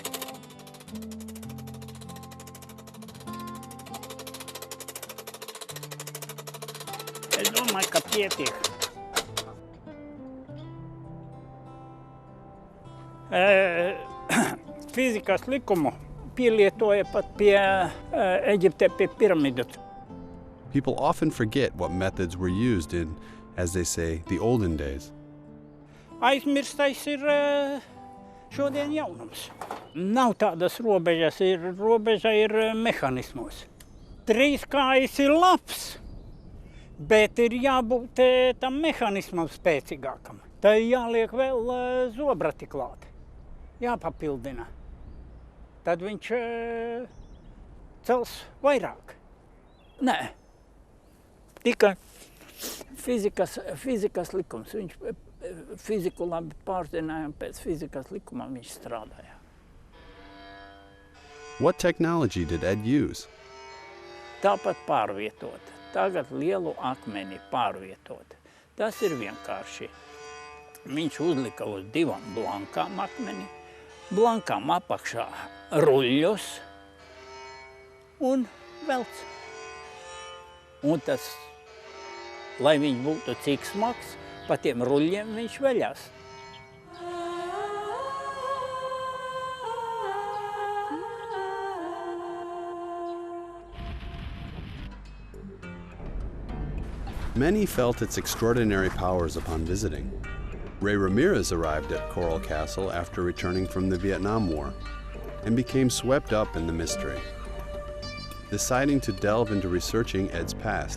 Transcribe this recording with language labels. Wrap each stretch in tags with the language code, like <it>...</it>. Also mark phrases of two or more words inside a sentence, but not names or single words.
<lv>Es domāju, ka pietiek. Fizikas likumu pielietoja pat pie Eģiptē pie piramidu.</lv> <en>People often forget what methods were used in, as they say, the olden days.</en> <lv>Aizmirstais ir šodien jaunums. Nav tādas robežas, robeža ir mehanismos. 3 kājas ir labs, bet ir jābūt tam mehanismam spēcīgākam. Tā jāliek vēl zobrati klāt, jāpapildina. Tad viņš cels vairāk. Nē, tikai fizikas likums. Viņš fiziku labi pārzināja un pēc fizikas likuma viņš strādāja.</lv> <en>What technology did Ed use?</en> <lv>Tāpat pārvietot. Tagad lielu akmeni pārvietot. Tas ir vienkārši. Viņš uzlika uz 2 blankām akmeni, blankām apakšā ruļļus un velc. Un tas, lai viņš būtu cik smags, pa tiem ruļļiem viņš veļās.</lv> <en>Many felt its extraordinary powers upon visiting. Ray Ramirez arrived at Coral Castle after returning from the Vietnam War and became swept up in the mystery, deciding to delve into researching Ed's past.</en>